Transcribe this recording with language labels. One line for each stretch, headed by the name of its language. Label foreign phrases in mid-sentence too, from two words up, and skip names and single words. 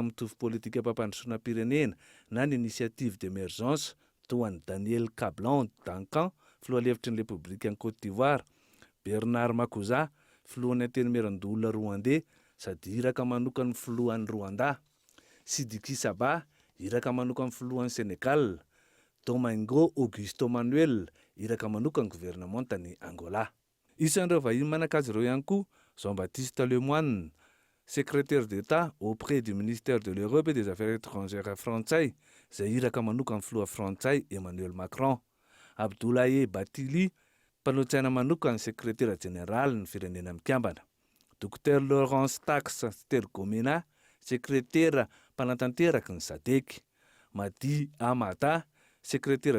Malagasy: mitovy politika mpampandrosoana pirenena na ny
French: initiative d'émergence
Malagasy: toa ny Daniel Kablan Duncan, filoha levitry ny République Côte d'Ivoire, Bernard Makuza, filohan'ny antenimieran-dolona Rwandais sady iraka manoka ny filohan'ny Rwanda, Sidiki Saba, iraka manoka ny filohan'ny Sénégal, Domingo Augusto Manuel, iraka manoka ny gouvernementany Angola. Isan'ireo vahiny manakazy ireo ihany koa
French: Jean-Baptiste Lemoyne, secrétaire d'État auprès du ministère de l'Europe et des Affaires étrangères français,
Malagasy: izay iraka manoka ny filoha Frantsay Emmanuel Macron, Abdoulaye Batili, mpanao-tsaina manoka ny
French: secrétaire général
Malagasy: ny firenena mikambana, Dr Laurence Tax Stergomena, secrétaire mpanatanteraky ny SADC, Madi Amata, secrétaire